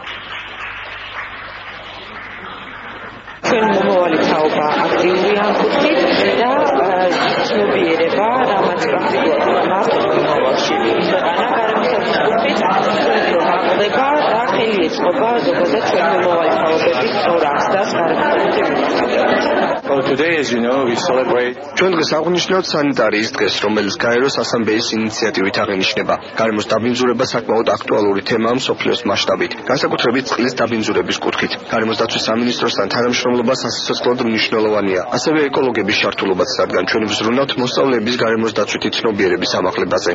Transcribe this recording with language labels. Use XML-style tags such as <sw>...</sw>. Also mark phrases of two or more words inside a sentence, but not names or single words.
<ka>ჩვენ მომავალი თაობა აქტიური ამ კუთხით და ცნობიერება რამაც პრაქტიკულად მომავალში ქვეყანა გარემოსდაცვის კუთხით რომ აღდება და ხელი ეწყობა ზოგადად ჩვენ მომავალი თაობების სწორ აღზრდას გარემოსდაცვის.</ka> <en>Today, as you know, we celebrate.</en> <ka>ჩვენ დღეს აღნიშნავთ სანიტარიის დღეს, რომელიც გაეროს ასამბლეის ინიციატივით აღინიშნება. გარემოს დაბინძურება საკმაოდ აქტუალური თემაა მსოფლიოს მასშტაბით, განსაკუთრებით წყლის დაბინძურების კუთხით. გარემოს დაცვის სამინისტროსთან თანამშრომლობა სასიცოცხლოდ მნიშვნელოვანია. ასევე ეკოლოგების ჩართულობაც, რადგან ჩვენ ვზრუნავთ მოსწავლეების გარემოს დაცვითი ცნობიერების ამაღლებაზე.</ka>